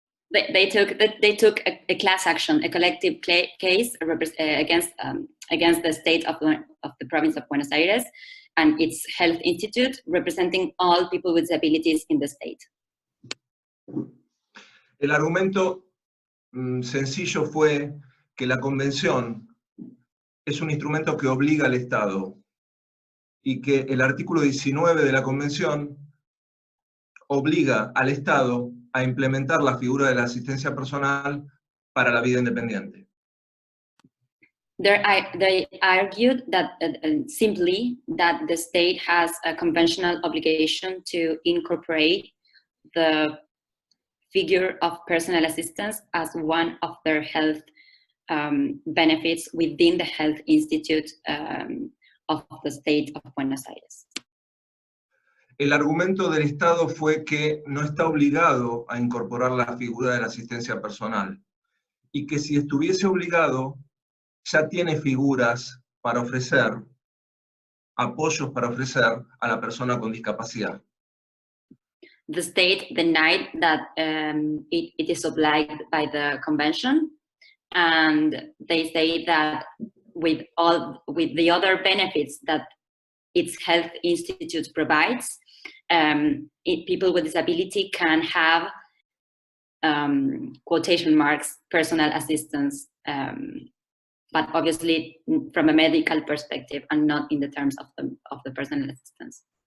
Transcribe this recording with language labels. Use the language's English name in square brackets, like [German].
[English] They took a class action, a collective case against the state of the province of Buenos Aires and its health institute, representing all people with disabilities in the state. [Spanish] El argumento sencillo fue que la convención es un instrumento que obliga al Estado y que el artículo 19 de la convención obliga al Estado a implementar la figura de la asistencia personal para la vida independiente. [English] They argued that simply that the state has a conventional obligation to incorporate the figure of personal assistance as one of their health benefits within the Health Institute of the state of Buenos Aires. [Spanish] El argumento del Estado fue que no está obligado a incorporar la figura de la asistencia personal y que si estuviese obligado ya tiene figuras para ofrecer, apoyos para ofrecer a la persona con discapacidad. [English] The state denied that it is obliged by the convention, and they say that with the other benefits that its health institute provides, people with disability can have quotation marks personal assistance, but obviously from a medical perspective and not in the terms of the personal assistance.